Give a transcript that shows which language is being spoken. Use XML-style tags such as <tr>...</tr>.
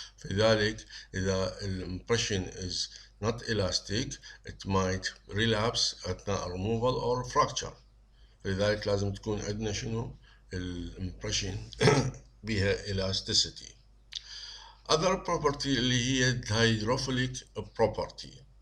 <ar>فلذلك إذا الامبريشن</ar> <en>is not elastic it might relapse</en> <ar>أثناء</ar> <en>removal or fracture.</en> <ar>فلذلك لازم تكون عندنا شنو الامبريشن بها elasticity.</ar> <en>other property</en> <ar>اللي هي</ar> <en>hydrophilic property.</en>